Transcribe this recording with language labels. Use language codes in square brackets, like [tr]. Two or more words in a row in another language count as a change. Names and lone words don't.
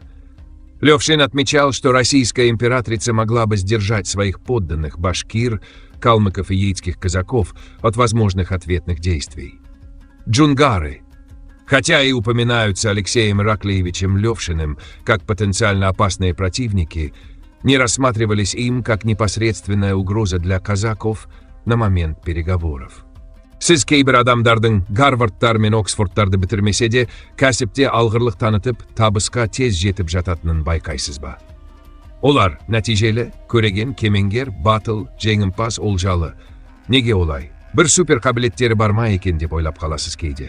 [ru] Левшин отмечал, что российская императрица могла бы сдержать своих подданных башкир, калмыков и яицких казаков от возможных ответных действий. Джунгары, хотя и упоминаются Алексеем Ираклиевичем Левшиным как потенциально опасные противники, не рассматривались им как непосредственная угроза для казаков на момент переговоров. [kk] Сіз кейбір адамдардың Гарвардтар мен Оксфордтарды бітірмесе де, кәсіпте алғырлық танытып, табысқа тез жетіп жататынын байқайсыз ба? Олар нәтижелі, көреген, кемеңгер, батыл, жеңімпаз, олжалы. Неге олай? Бір супер қабілеттері бар ма екен деп ойлап қаласыз кейде.